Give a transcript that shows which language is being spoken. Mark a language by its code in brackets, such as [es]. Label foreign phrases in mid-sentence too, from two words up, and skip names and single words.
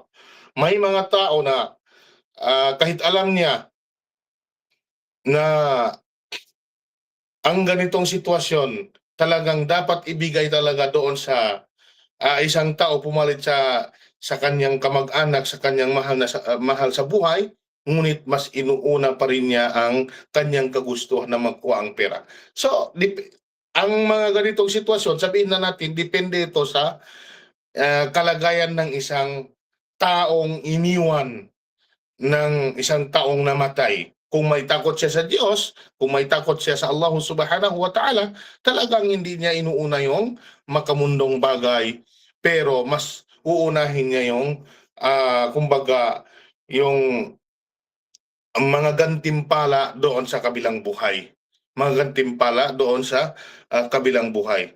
[tl] May mga tao na kahit alam niya na ang ganitong sitwasyon talagang dapat ibigay talaga doon sa isang tao pumalit sa kanyang kamag-anak, sa kanyang mahal sa buhay, ngunit mas inuuna pa rin niya ang kanyang kagustuhan na magkuha ang pera. So, ang mga ganitong sitwasyon, sabihin na natin, depende ito sa kalagayan ng isang taong iniwan ng isang taong namatay. Kung may takot siya sa Diyos, kung may takot siya sa Allah [ar] سبحانه وتعالى, [tl] talagang hindi niya inuuna yung makamundong bagay, pero mas uunahin niya yung, kumbaga, yung mga gantimpala doon sa kabilang buhay. Mga gantimpala doon sa kabilang buhay.